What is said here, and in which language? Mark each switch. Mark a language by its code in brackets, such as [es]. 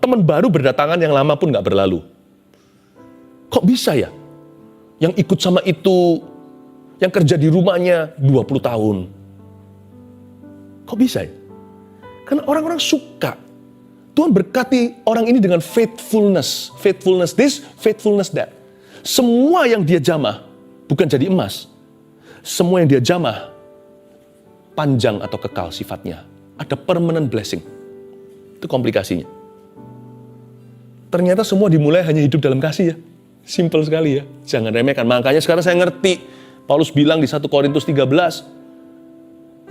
[id] Teman baru berdatangan, yang lama pun nggak berlalu. Kok bisa ya? Yang ikut sama itu, yang kerja di rumahnya 20 tahun. Kok bisa ya? Karena orang-orang suka. Tuhan berkati orang ini dengan faithfulness. [en] Faithfulness this, faithfulness that. [id] Semua yang dia jamah, bukan jadi emas. Semua yang dia jamah, panjang atau kekal sifatnya. Ada [en] permanent blessing. [id] Itu komplikasinya. Ternyata semua dimulai hanya hidup dalam kasih ya. Simple sekali ya. Jangan remehkan. Makanya sekarang saya ngerti. Paulus bilang di 1 Korintus 13.